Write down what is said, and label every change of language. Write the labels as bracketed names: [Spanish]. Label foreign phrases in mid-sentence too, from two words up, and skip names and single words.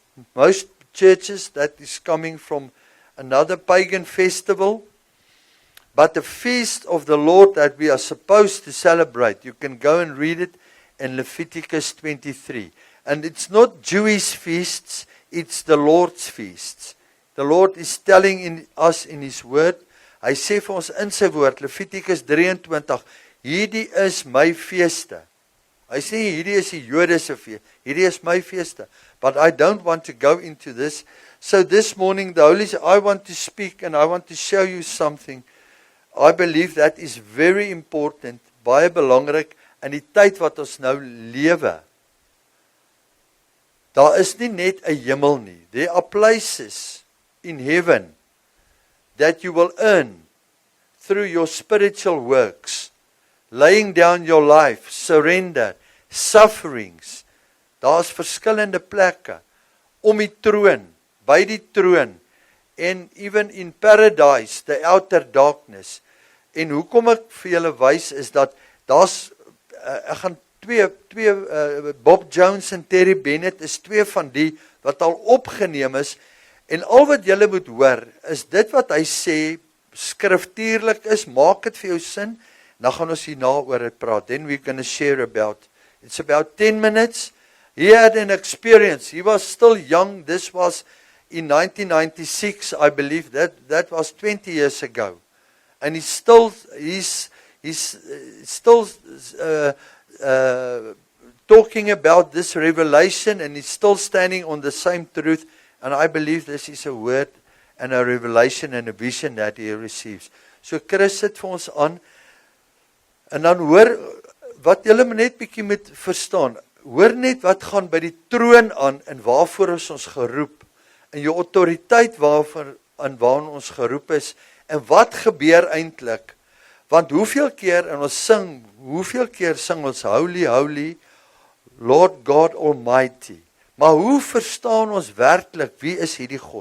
[English] Most churches, that is coming from another pagan festival. But the feast of the Lord that we are supposed to celebrate, you can go and read it in Leviticus 23. And it's not Jewish feasts, it's the Lord's feasts. The Lord is telling us in His word, [Afrikaans] hy sê vir ons in sy woord, Leviticus 23, hierdie is my feeste. Hy sê hierdie is die Jode se fees, hierdie is my feeste. [English] But I don't want to go into this. So this morning, I want to speak and I want to show you something. I believe that is very important, [Afrikaans] baie belangrik in die tyd wat ons nou lewe. Daar is nie net 'n hemel nie. [English] There are places in heaven that you will earn through your spiritual works, laying down your life, surrender, sufferings. [Afrikaans] Daar's verskillende plekke om die troon, by die troon, en [English] even in paradise, the outer darkness. [Afrikaans] En hoekom ek vir julle wys is dat daar's ek gaan twee Bob Jones en Terry Bennett is twee van die wat al opgeneem is, en al wat julle moet hoor is dit wat hy sê skriftuurlik is, maak dit vir jou sin, dan gaan ons hierna oor dit praat. [English] Then we're going to share about, it's about 10 minutes. He had an experience. He was still young. This was in 1996, I believe. That was 20 years ago. And he's still talking about this revelation, and he's still standing on the same truth. And I believe this is a word and a revelation and a vision that he receives. [Afrikaans] So Chris, sit vir ons aan. En dan hoor, wat julle net bietjie moet verstaan, hoor net wat gaan by die troon aan en waarvoor is ons geroep, en jou autoriteit waarvoor ons geroep is, en wat gebeur eintlik, want hoeveel keer sing ons [English] Holy, Holy, Lord God Almighty, [Afrikaans] maar hoe verstaan ons werklik, wie is hierdie God?